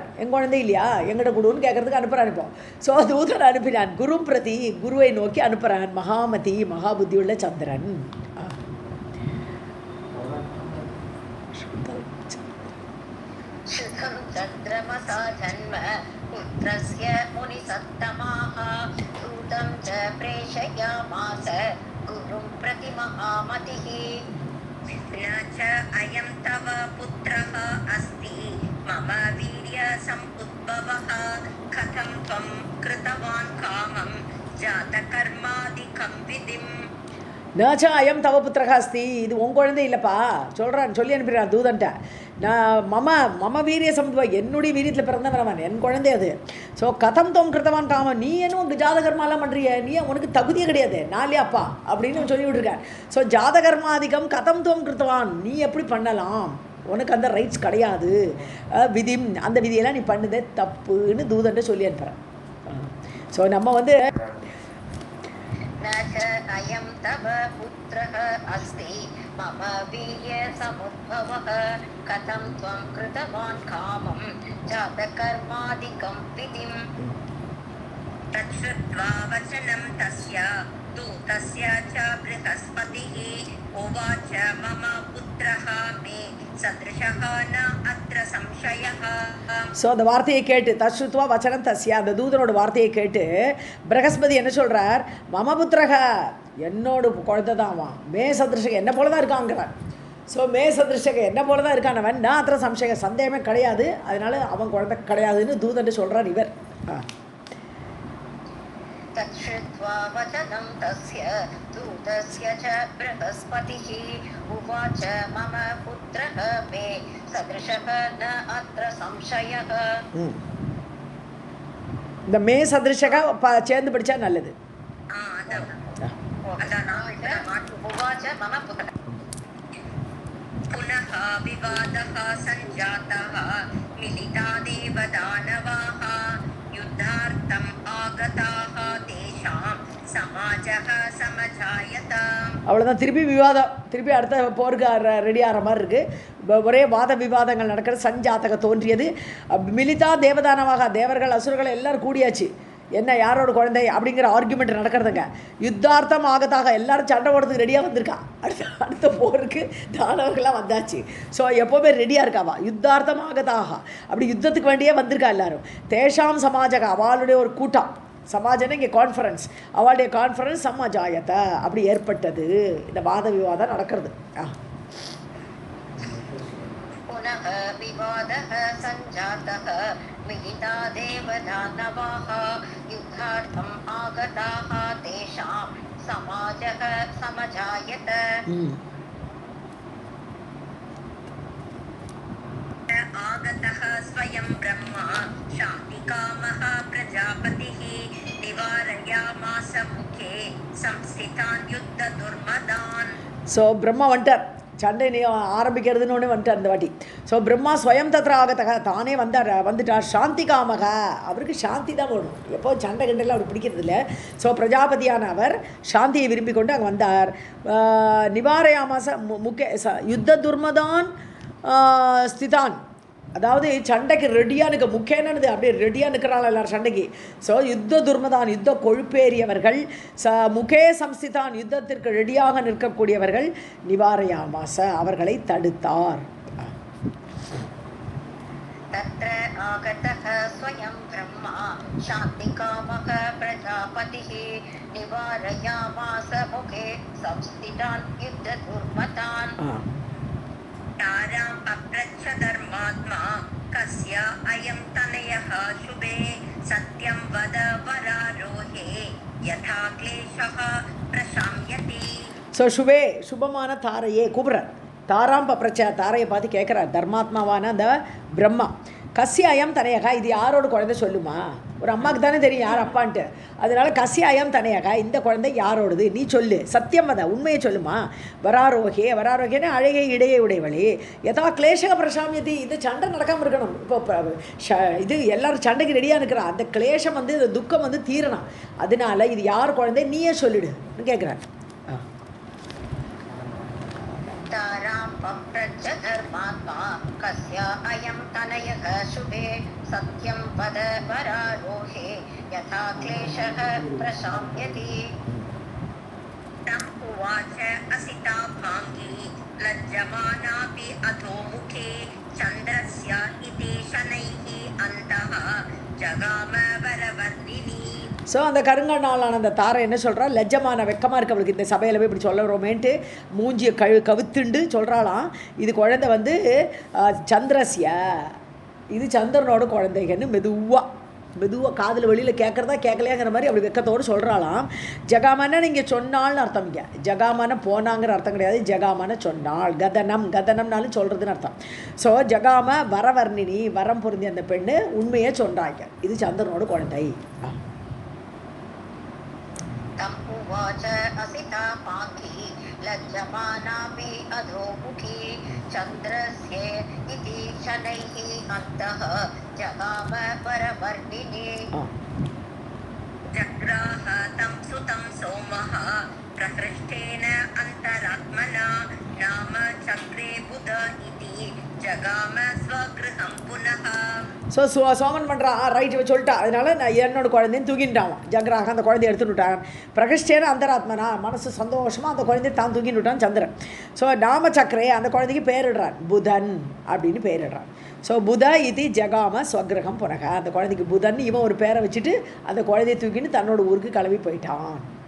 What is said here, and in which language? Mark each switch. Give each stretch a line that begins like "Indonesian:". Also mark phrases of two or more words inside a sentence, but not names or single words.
Tamil: என் குழந்தை இல்லையா எங்கிட்ட கொடுன்னு கேட்கறதுக்கு அனுப்புகிறான். இப்போ ஸோ தூதனை அனுப்பினான். குரு பிரதி, குருவை நோக்கி அனுப்புகிறான். மகாமதி, மகாபுத்தி உள்ள சந்திரன்.
Sanskrit: शुद्धं चन्द्रमसा जन्म पुत्रस्य मुनिसत्तमाः दूतं च प्रेषयामास गुरुं प्रति महामतिः. न च अयं तव पुत्रः अस्ति मम वीर्यसमुद्भवः कथं त्वं कृतवान् कामं जातकर्मादिकं विधिम्. न च अयं तव पुत्रः अस्ति,
Tamil: இது உன் குழந்தை இல்லைப்பா சொல்கிறான். சொல்லி அனுப்பிடுறான் தூதன்ட்ட. நான்
Sanskrit: मम वीर्य समुद्भव,
Tamil: என்னுடைய வீரியத்தில் பிறந்தவன் அவன், என் குழந்தை அது. ஸோ
Sanskrit: कथं त्वं कृतवान् कामम्,
Tamil: நீ என்ன உனக்கு ஜாதகர்மாலாம் பண்ணுறிய, நீ உனக்கு தகுதியே கிடையாது, நாளே அப்பா அப்படின்னு சொல்லி விட்டுருக்கார். ஸோ
Sanskrit: जातकर्मादिकं कथं त्वं कृतवान्,
Tamil: நீ எப்படி பண்ணலாம், உனக்கு அந்த ரைட்ஸ் கிடையாது, விதி அந்த விதியெல்லாம் நீ பண்ணுதே தப்புன்னு தூதன்ட்ட சொல்லி அனுப்புகிறேன். ஸோ நம்ம வந்து
Sanskrit: न च अयं तव पुत्रः अस्ति मम वीर्यसमुद्भवः कथं त्वं कृतवान् कामं जातकर्मादिकं विधिम्. तच्छ्रुत्वा वचनं तस्य दूतस्य च बृहस्पतिः उवाच मम पुत्रः मे सदृशः न अत्र संशयः.
Tamil: ஸோ அந்த வார்த்தையை கேட்டு
Sanskrit: तच्छ्रुत्वा वचनं तस्य,
Tamil: அந்த தூதனோட வார்த்தையை கேட்டு பிரகஸ்பதி என்ன சொல்கிறார்,
Sanskrit: मम पुत्रः,
Tamil: என்னோட குழந்தை தான் அவன்,
Sanskrit: मे सदृशः
Tamil: என்ன போல தான் இருக்காங்கிறான். ஸோ
Sanskrit: मे सदृशः
Tamil: என்ன போல தான் இருக்கானவன், நான்
Sanskrit: अत्र संशय
Tamil: சந்தேகமே கிடையாது, அதனால அவன் குழந்தை கிடையாதுன்னு தூதன் சொல்கிறார் இவர்.
Sanskrit: तच्छ्रुत्वा वचनं तस्य दूतस्य च बृहस्पतिः उवाच मम पुत्रः मे सदृशः न अत्र संशयः.
Tamil: இந்த
Sanskrit: मे सदृशः
Tamil: சேர்ந்து படித்தா நல்லது.
Sanskrit: उवाच मम पुत्रः. पुनः विवादः सञ्जातः मिलिता देवदानवाः युद्धार्थम् आगताः तेषां समाजः समजायत.
Tamil: அவ்வளோதான், திருப்பி அடுத்த போருக்கு ரெடி ஆகிற மாதிரி இருக்குது. ஒரே வாத விவாதங்கள் நடக்கிறது. சஞ்சாத்தக தோன்றியது.
Sanskrit: मिलिता देवदानवाः,
Tamil: தேவர்கள் அசுரர்கள் எல்லோரும் கூடியாச்சு. என்ன யாரோட குழந்தை அப்படிங்கிற ஆர்குமெண்ட் நடக்கிறதுங்க.
Sanskrit: युद्धार्थम् आगताः,
Tamil: எல்லாரும் சண்டை போடுறதுக்கு ரெடியாக வந்திருக்கா. அடுத்த போருக்கு தானவர்கள்லாம் வந்தாச்சு. ஸோ எப்போவுமே ரெடியாக இருக்காவா.
Sanskrit: युद्धार्थम् आगताः,
Tamil: அப்படி யுத்தத்துக்கு வேண்டியே வந்திருக்கா எல்லாரும்.
Sanskrit: तेषां समाजः,
Tamil: அவளுடைய ஒரு கூட்டம், சமாஜனை இங்கே கான்ஃபரன்ஸ், அவளுடைய கான்ஃபரன்ஸ் சமாஜாயத்தை அப்படி ஏற்பட்டது. இந்த வாத விவாதம் நடக்கிறது.
Sanskrit: पुनः विवादः सञ्जातः मिलिता देवदानवाः युद्धार्थम् आगताः तेषां समाजः समजायत. आगतः स्वयं ब्रह्मा शान्तिकामः प्रजापतिः निवारयामास मुखे संस्थितान् युद्धदुर्मदान्.
Tamil: ஸோ பிரம்மா வந்துட்டார், சண்டை நீ ஆரம்பிக்கிறதுன்னு ஒன்று வந்துட்டார் அந்த வாட்டி. ஸோ பிரம்மா
Sanskrit: स्वयं तत्र आगतः,
Tamil: தானே வந்துட்டார்.
Sanskrit: शान्ति कामः,
Tamil: அவருக்கு சாந்தி தான் வேணும், எப்போ சண்டை கண்டெல்லாம் அவர் பிடிக்கிறது இல்லை. ஸோ பிரஜாபதியான அவர் சாந்தியை விரும்பி கொண்டு அங்கே வந்தார்.
Sanskrit: निवारयामास मुख्य युद्ध दुर्मदान् स्थितान्,
Tamil: அதாவது சண்டைக்கு ரெடியாக நிற்க, முக்கியமானது அப்படியே ரெடியாக நிற்கிறாள் எல்லாரும் சண்டைக்கு. ஸோ
Sanskrit: युद्ध दुर्मदान्,
Tamil: யுத்த கொழுப்பேறியவர்கள்,
Sanskrit: मुखे संस्थितान्,
Tamil: யுத்தத்திற்கு ரெடியாக நிற்கக்கூடியவர்கள், நிவாரயாமாச அவர்களை தடுத்தார்.
Sanskrit: तत्र आगतः स्वयं ब्रह्मा शान्तिकामः प्रजापतिः निवारयामास मुखे संस्थितान् युद्धदुर्मतान्. ताराम् अप्रच्छ धर्मात्मा कस्य अयं तनयः शुभे सत्यं वद वरारोहे यथा क्लेशः प्रशाम्यति.
Tamil: ஸோ சுபே சுபமான தாரையே கூப்பிட்றார்.
Sanskrit: तारां पप्रच्छ
Tamil: தாரையை பார்த்து கேட்குறார் தர்மாத்மாவான அந்த பிரம்மா.
Sanskrit: कस्यायं तनयः,
Tamil: இது யாரோட குழந்தை சொல்லுமா? ஒரு அம்மாவுக்கு தானே தெரியும் யார் அப்பான்ட்டு. அதனால
Sanskrit: कस्यायं तनयः,
Tamil: இந்த குழந்தை யாரோடது நீ சொல்லு, சத்தியம் அத உண்மையை சொல்லுமா. வராரோகே வராரோகேன்னு அழகே இடையே உடையவளே.
Sanskrit: यथा क्लेशः प्रशाम्यति,
Tamil: இந்த சண்டை நடக்காமல் இருக்கணும். இப்போ இது எல்லாரும் சண்டைக்கு ரெடியாக இருக்கிறான். அந்த கிளேஷம் வந்து இந்த துக்கம் வந்து தீரணும். அதனால இது யார் குழந்தை நீயே சொல்லிடுன்னு கேட்குறாரு.
Sanskrit: तारां पप्रच्छ धर्मात्मा कस्य अयं तनयः शुभे सत्यं वद वरारोहे यथा क्लेशः प्रशाम्यति. तम् उवाच असिता भाङ्गी लज्जमानापि अधोमुखे चन्द्रस्य इति शनैः अन्तः जगाम वरवर्णिनी.
Tamil: ஸோ அந்த கருங்கண்ணாலான அந்த தாரை என்ன சொல்கிறா, லஜ்ஜமான வெக்கமாக இருக்கு அவளுக்கு இந்த சபையில் போய் இப்படி சொல்லுறோமேன்ட்டு மூஞ்சியை கவுத்துண்டு சொல்கிறாளாம். இது குழந்தை வந்து சந்திரஸ்ய, இது சந்திரனோட குழந்தைகன்னு மெதுவாக காதில் வெளியில் கேட்குறதா கேட்கலையாங்கிற மாதிரி அப்படி வெக்கத்தோடு சொல்கிறாளாம். ஜகாமான நீங்கள் சொன்னால்னு அர்த்தம். இங்கே ஜகாமான போனாங்கிற அர்த்தம் கிடையாது, ஜகாமான சொன்னாள். கதனம்னாலும் சொல்கிறதுன்னு அர்த்தம். ஸோ
Sanskrit: जगाम वरवर्णिनी,
Tamil: வரம் பொருந்தி அந்த பெண்ணு உண்மையை சொல்கிறாங்க, இது சந்திரனோட குழந்தை.
Sanskrit: तम् उवाच असिता पाङ्गी लज्जमानापि अधोमुखी चन्द्रस्य इति शनैः अन्तः जगाम वरवर्णिनी. जग्राह तं सुतं सोमः प्रहृष्टेन अन्तरात्मना नाम चक्रे बुध इति जगाम स्वगृहं पुनः.
Tamil: ஸோ சோமன் பண்ணுறான், ரைட்டு சொல்லிட்டா. அதனால நான் என்னோட குழந்தைன்னு தூக்கிட்டான். ஜக்ராக அந்த குழந்தைய எடுத்துட்டான்.
Sanskrit: प्रहृष्टेन अन्तरात्मना,
Tamil: மனசு சந்தோஷமாக அந்த குழந்தைய தான் தூக்கிட்டுட்டான் சந்திரன். ஸோ
Sanskrit: नाम चक्रे,
Tamil: அந்த குழந்தைக்கு பேரிடுறான், புதன் அப்படின்னு பேரிடுறான். ஸோ
Sanskrit: बुध इति जगाम स्वगृहं पुनः,
Tamil: அந்த குழந்தைக்கு புதன் இவன் ஒரு பேரை வச்சுட்டு அந்த குழந்தைய தூக்கிட்டு தன்னோட ஊருக்கு கிளம்பி போயிட்டான்.